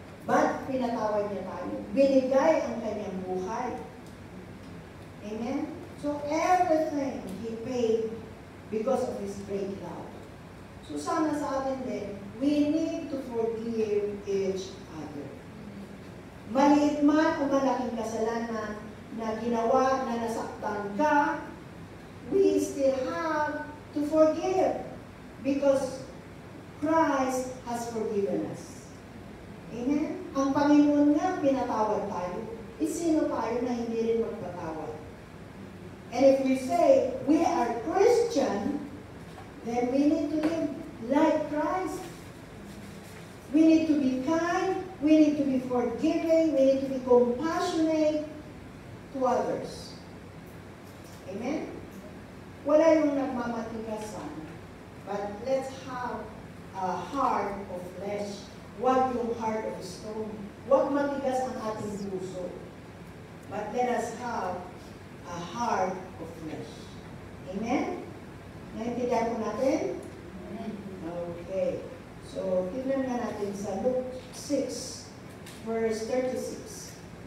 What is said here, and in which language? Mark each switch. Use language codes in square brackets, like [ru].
[tl] But, pinatawad niya tayo. Binigay ang kanyang buhay. Amen? [en] So, everything He paid because of His great love. So, [tl] sana sa atin din, [en] we need to forgive each other. [tl] Maliit man o malaking kasalanan na ginawa na nasaktan ka, [en] we still have to forgive because Christ has forgiven us. Amen? [tl] Ang Panginoon nga, pinatawad tayo. Sino tayo na hindi rin magpatawad? [en] And if we say we are Christian, then we need to live like Christ. We need to be kind, we need to be forgiving, we need to be compassionate to others. Amen? [tl] Wala yung nagmamatigasan, [en] but let's have a heart of flesh. [tl] Huwag yung [en] heart of stone. [tl] Huwag matigas ang ating puso. [en] But let us have a heart of flesh. [tl] Amen? Naintindihan po natin? Amen. Okay. So, tignan nga natin sa Luke 6, verse 36.